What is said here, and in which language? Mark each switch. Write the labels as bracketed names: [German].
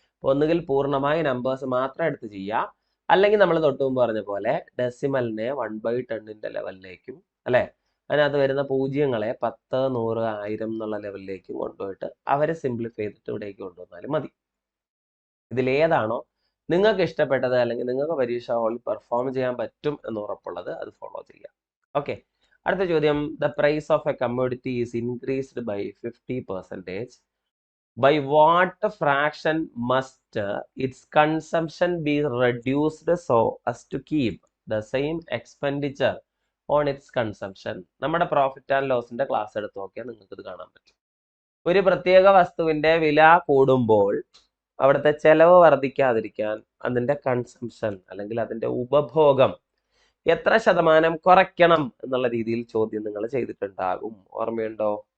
[Malayalam] ഒന്നുകിൽ പൂർണ്ണമായ നമ്പേഴ്സ് മാത്രം എടുത്ത് ചെയ്യുക, അല്ലെങ്കിൽ നമ്മൾ തൊട്ട് മുമ്പ് പറഞ്ഞ പോലെ ഡെസിമലിനെ 1/10 ലെവലിലേക്കും, അല്ലെ, അതിനകത്ത് വരുന്ന പൂജ്യങ്ങളെ 10 100 1000 എന്നുള്ള ലെവലിലേക്കും കൊണ്ടുപോയിട്ട് അവരെ സിംപ്ലിഫൈ ചെയ്തിട്ട് ഇവിടേക്ക് കൊണ്ടുവന്നാലും മതി. ഇതിലേതാണോ നിങ്ങൾക്ക് ഇഷ്ടപ്പെട്ടത്, അല്ലെങ്കിൽ നിങ്ങൾക്ക് പരീക്ഷ ഹാളിൽ പെർഫോം ചെയ്യാൻ പറ്റും എന്ന് ഉറപ്പുള്ളത്, അത് ഫോളോ ചെയ്യുക. ഓക്കെ. അടുത്ത ചോദ്യം, [English] The price of a commodity is increased by 50%. By what fraction must its consumption be reduced so as to keep the same expenditure on its consumption? [Malayalam] നമ്മുടെ പ്രോഫിറ്റ് ആൻഡ് ലോസിന്റെ ക്ലാസ് എടുത്ത് നോക്കിയാൽ നിങ്ങൾക്ക് ഇത് കാണാൻ പറ്റും. ഒരു പ്രത്യേക വസ്തുവിന്റെ വില കൂടുമ്പോൾ അവിടുത്തെ ചെലവ് വർദ്ധിക്കാതിരിക്കാൻ അതിന്റെ കൺസംഷൻ അല്ലെങ്കിൽ അതിന്റെ ഉപഭോഗം എത്ര ശതമാനം കുറയ്ക്കണം എന്നുള്ള രീതിയിൽ ചോദ്യം നിങ്ങൾ ചെയ്തിട്ടുണ്ടാകും. ഓർമ്മയുണ്ടോ?